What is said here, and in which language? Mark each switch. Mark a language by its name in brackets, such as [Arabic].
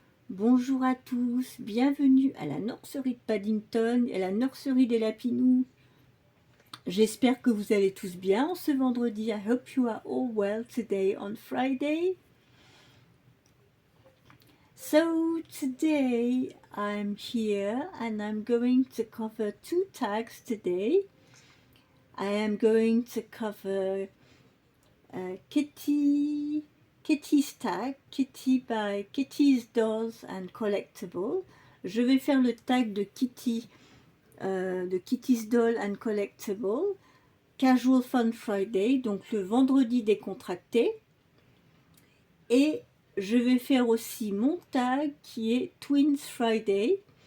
[French] Bonjour à tous, bienvenue à la nurserie de Paddington et à la nurserie des lapinous. J'espère que vous allez tous bien ce vendredi. [English] I hope you are all well today on Friday. So today I'm here and I'm going to cover two tags today. I am going to cover Kitty's tag, Kitty by Kitty's Dolls and Collectible. [French] Je vais faire le tag de Kitty, de Kitty's Doll and Collectible, Casual Fun Friday, donc le vendredi décontracté. Et je vais faire aussi mon tag qui est Twins Friday.